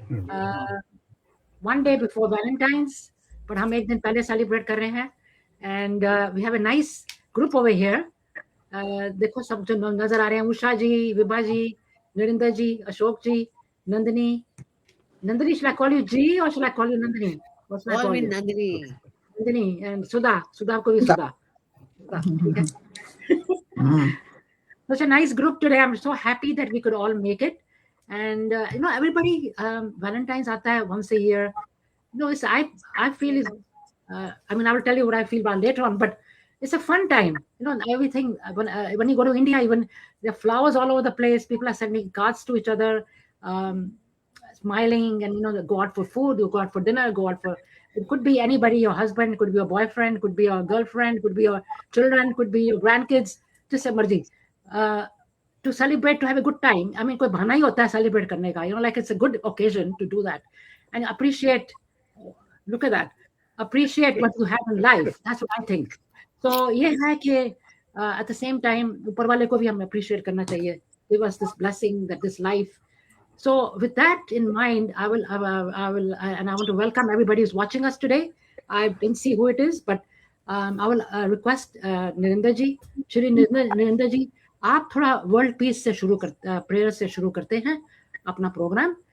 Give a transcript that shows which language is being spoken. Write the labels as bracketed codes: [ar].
[en] Uh, one day before Valentine's, but [hi] हम एक दिन पहले [en] celebrate [hi] कर रहे हैं. [en] And we have a nice group over here. [hi] देखो सब जो नजर आ रहे हैं, उषा जी, विभा जी, नरिंदर जी, अशोक जी, Nandini. [en] Nandini, should I call you G or should I call you Nandini? What should I Call call me you? Nandini. Nandini and Sudha. [hi] Sudha को भी Sudha. Sudha. ठीक है. [en] Such a nice group today. I'm so happy that we could all make it. And everybody, Valentine's [hi] आता है [en] once a year. It's I feel is I will tell you what I feel about later on, but it's a fun time. Everything when you go to India, even there are flowers all over the place. People are sending cards to each other, um, smiling, and they go out for food, you go out for dinner, go out for. It could be anybody, your husband, could be your boyfriend, could be your girlfriend, could be your children, could be your grandkids. Just emerging. To celebrate, to have a good time. I mean, [hi] कोई बहाना ही होता है celebrate करने का. [en] Like it's a good occasion to do that and appreciate. Look at that. Appreciate what you have in life. That's what I think. [hi] So ये है कि [en] at the same time [hi] ऊपर वाले को भी हम appreciate करना चाहिए. [en] Give us this blessing, that this life. So with that in mind, I want to welcome everybody who's watching us today. I didn't see who it is, but I will request [hi] Narinder ji, Shri Narinder ji, आप थोड़ा world peace से शुरू कर prayer से शुरू करते हैं अपना प्रोग्राम.